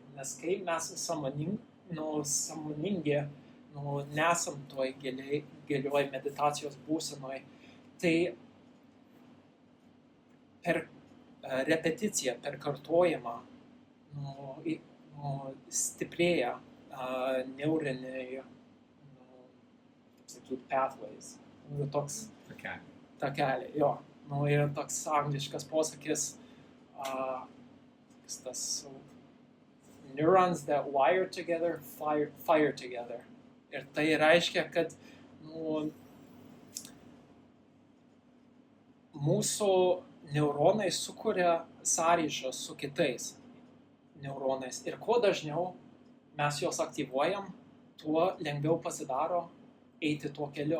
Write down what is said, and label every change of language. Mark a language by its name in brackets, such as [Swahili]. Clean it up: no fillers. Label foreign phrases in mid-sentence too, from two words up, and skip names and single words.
[Lithuanian] Nes kai mes sąmoningi, nesam toj gilioj meditacijos būsenoj, tai per repeticiją, per kartojimą stiprėja neuriniai pathways. Toks takeliai, jo. Yra toks angliškas posakis, tas [English] neurons that wire together, fire together. [Lithuanian] Ir tai reiškia, kad mūsų neuronai sukuria sąryšą su kitais neuronais. Ir kuo dažniau mes juos aktyvuojam, tuo lengviau pasidaro eiti tuo keliu.